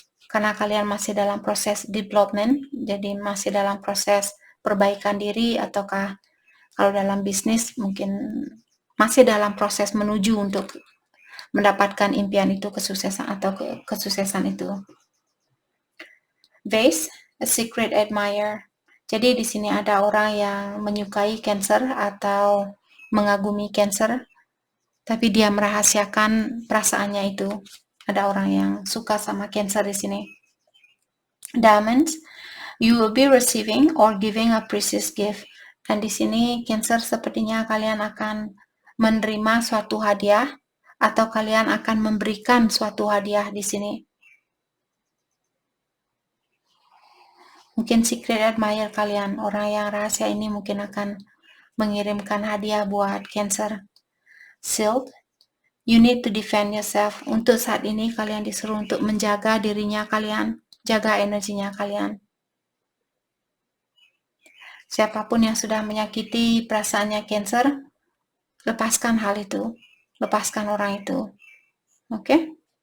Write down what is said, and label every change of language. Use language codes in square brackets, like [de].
[id] karena kalian masih dalam proses development, jadi masih dalam proses perbaikan diri, ataukah kalau dalam bisnis mungkin masih dalam proses menuju untuk mendapatkan impian itu, kesuksesan atau kesuksesan itu. [en] Vase, a secret admirer. [id] Jadi di sini ada orang yang menyukai Cancer atau mengagumi Cancer, tapi dia merahasiakan perasaannya itu. Ada orang yang suka sama Cancer di sini. [en] Diamonds, you will be receiving or giving a precious gift. [id] Dan di sini Cancer sepertinya kalian akan menerima suatu hadiah atau kalian akan memberikan suatu hadiah di sini. Mungkin secret admirer kalian, orang yang rahasia ini mungkin akan mengirimkan hadiah buat Cancer. [en] Sealed, you need to defend yourself. [id] Untuk saat ini kalian disuruh untuk menjaga dirinya kalian, jaga energinya kalian. Siapapun yang sudah menyakiti perasaannya Cancer, lepaskan hal itu, lepaskan orang itu. Oke?